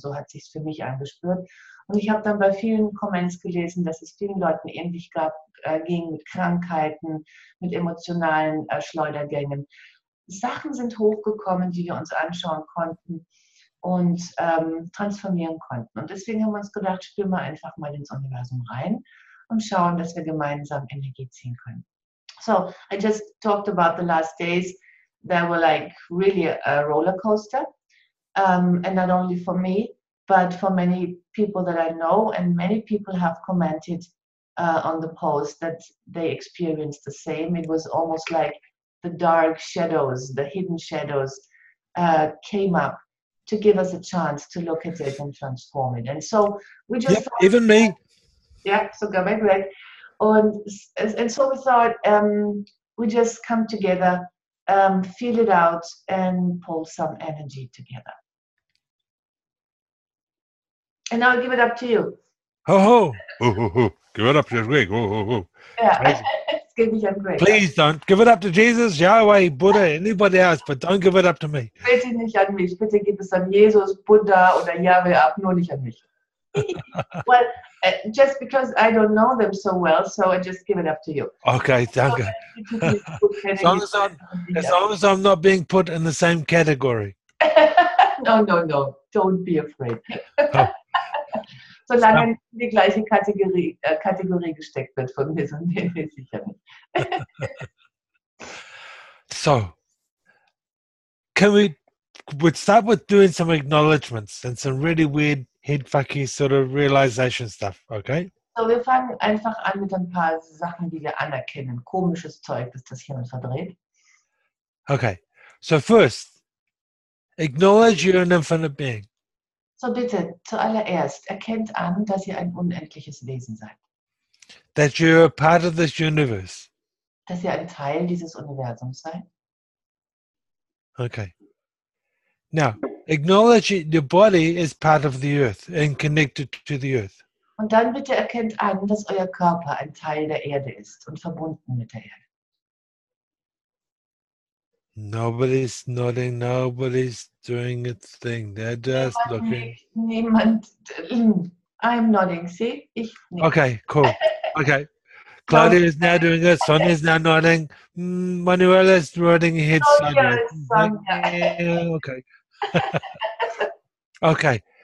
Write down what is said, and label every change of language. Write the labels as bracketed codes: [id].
[de] So hat es sich für mich angespürt. Und ich habe dann bei vielen Comments gelesen, dass es vielen Leuten ähnlich ging mit Krankheiten, mit emotionalen Schleudergängen. Sachen sind hochgekommen, die wir uns anschauen konnten und transformieren konnten. Und deswegen haben wir uns gedacht, spüren wir einfach mal ins Universum rein und schauen, dass wir gemeinsam Energie ziehen können. [en] So I just talked about the last days that were like really a roller coaster, and not only for me, but for many people that I know, and many people have commented on the post that they experienced the same. It was almost like the dark shadows, the hidden shadows came up to give us a chance to look at it and transform it. And so we just even me. [de] Yeah, sogar bei Greg. [en] And so we thought we just come together, feel it out, and pull some energy together. And now I'll give it up to you. Ho ho. Give it up to Greg. Ho. Yeah, it's [de] gebe ich an Greg. [en] Please don't give it up to Jesus, Yahweh, Buddha, anybody else, but don't give it up to me. [de] Bitte nicht an mich. Bitte gib es an Jesus, Buddha oder Yahweh ab, nur nicht an mich. [en] Well, just because I don't know them so well, so I just give it up to you. [de] Okay, danke. [en] As long as I'm not being put in the same category. No, don't be afraid. Oh. [de] Solange nicht in die gleiche Kategorie gesteckt wird von mir, sind wir sicher nicht. [en] So, we'd start with doing some acknowledgements and some really weird headfucky sort of realization stuff, okay? [de] So, wir fangen einfach an mit ein paar Sachen, die wir anerkennen. Komisches Zeug, das das Hirn verdreht. [en] Okay, so first, acknowledge you're an infinite being. [de] So bitte, zuallererst, erkennt an, dass ihr ein unendliches Wesen seid. [en] That you're a part of this universe. [de] Dass ihr ein Teil dieses Universums seid. [en] Okay. Now, acknowledge your body is part of the earth and connected to the earth. [de] Und dann bitte erkennt an, dass euer Körper ein Teil der Erde ist und verbunden mit der Erde. [en] Nobody's nodding, nobody's doing its thing. They're just looking. [de] Niemand. [en] I'm nodding, see? [de] Ich nicht. [en] Okay, cool. Okay. Claudia is now doing it. Sonia is now nodding. Manuela is nodding her head sideways. Okay. Okay.